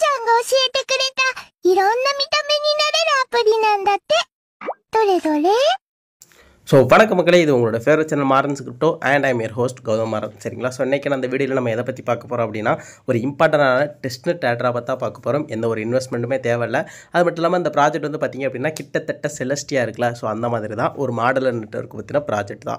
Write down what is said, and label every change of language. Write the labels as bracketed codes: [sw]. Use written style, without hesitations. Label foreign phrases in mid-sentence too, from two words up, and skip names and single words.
[ja] 教えてくれた、いろんな見た目になれるアプリなんだって。どれどれ？ [ta] ஸோ வணக்கம் மக்களே, இது உங்களோட [en] favorite channel [ta] மாரன்ஸ் கிரிப்டோ [en] and I'm your host [ta] கௌதம் மாறன். சரிங்களா? ஸோ இன்றைக்கி அந்த வீடியோவில் நம்ம எதை பற்றி பார்க்க போகிறோம் அப்படின்னா, ஒரு இம்பார்ட்டண்டான டெஸ்ட்நெட் ஆட்ரா பற்றி பார்க்க போகிறோம். எந்த ஒரு இன்வெஸ்ட்மெண்ட்டுமே தேவையில்லை. அது மட்டும் இல்லாமல் இந்த ப்ராஜெக்ட் வந்து பார்த்திங்க அப்படின்னா கிட்டத்தட்ட செலஸ்டியாக இருக்குல்ல, ஸோ அந்த மாதிரி தான் ஒரு [en] modular network [ta] பற்றின ப்ராஜெக்ட் தான்.